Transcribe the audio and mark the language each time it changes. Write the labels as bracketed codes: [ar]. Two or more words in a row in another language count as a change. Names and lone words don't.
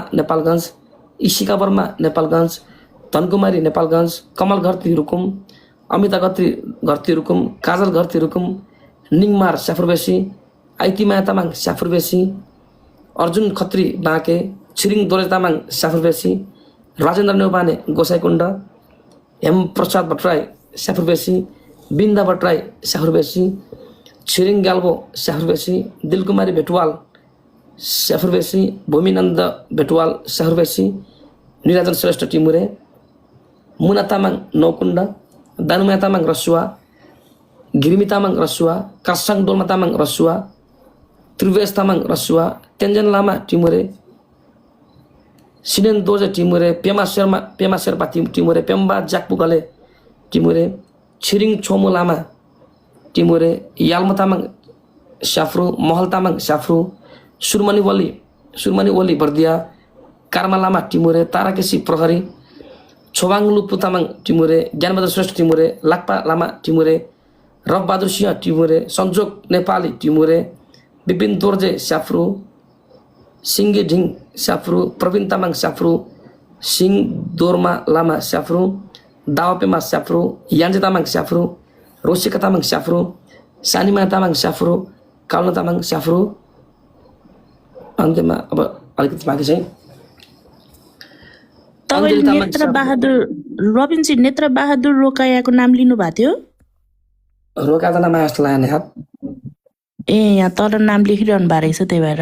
[ne] नेपालगञ्ज, इशिका वर्मा नेपालगञ्ज, धनकुमारी नेपालगञ्ज, कमल घरती रुकुम, अमिता घरती रुकुम, काजल घरती रुकुम, निङमार स्याफ्रुबेसी, आइतिमाया तामाङ स्याफ्रुबेसी, अर्जुन खत्री बाँके, छिरिङ दोर्जे तामाङ स्याफ्रुबेसी, राजेन्द्र नेउपाने गोसाइकुण्ड, हेम प्रसाद भट्टराई स्याफ्रुबेसी, बिन्दा भट्टराई स्याफ्रुबेसी, छिरिङ ग्याल्बो स्याफ्रुबेसी, दिलकुमारी भेटवाल स्याफ्रुबेसी, भूमिनन्द भेटवाल स्याफ्रुबेसी, निराजन श्रेष्ठ टिमुरे, मुना तामाङ नौकुण्ड, दानुमाया तामाङ रसुवा, घिरिमी तामाङ रसुवा, कासाङ डोल्मा तामाङ रसुवा, त्रिवेश तामाङ रसुवा, तेन्जन लामा टिमुरे, सिनेन दोर्जे टिमुरे, पेमा शेर्पा टिमुरे, पेम्बा ज्याकपु गले टिमुरे, छिरिङ छोमु लामा टिमुरे, याल्मा तामाङ स्याफ्रु, महल तामाङ स्याफ्रु, सुरमनी ओली बर्दिया, कार्मा लामा टिमुरे, ताराकेशी प्रहरी, छोबाङ लुपु तामाङ टिमुरे, ज्ञानबहादुर श्रेष्ठ टिमुरे, लाक्पा लामा टिमुरे, रफबहादुर सिंह टिमुरे, सन्जोग नेपाली टिमुरे, विपिन दोर्जे स्याफ्रु, सिङ्गे ढिङ स्याफ्रु, प्रवीण तामाङ स्याफ्रु, सिङ दोर्मा लामा स्याफ्रु, दावापेमा स्याफ्रु, यान्जे तामाङ स्याफ्रु, रोसिका तामाङ स्याफ्रु, सानिमा तामाङ स्याफ्रु, काउना तामाङ स्याफ्रु। अन्त्यमा अब अलिकति बाँकी छ। तपाईँले रविनजी नेत्र बहादुर रोकायाको नाम लिनुभएको थियो? रोका त नाम जस्तो लाग्यो हात। ए यहाँ तर नाम लेखिरहनु भएको रहेछ, त्यही भएर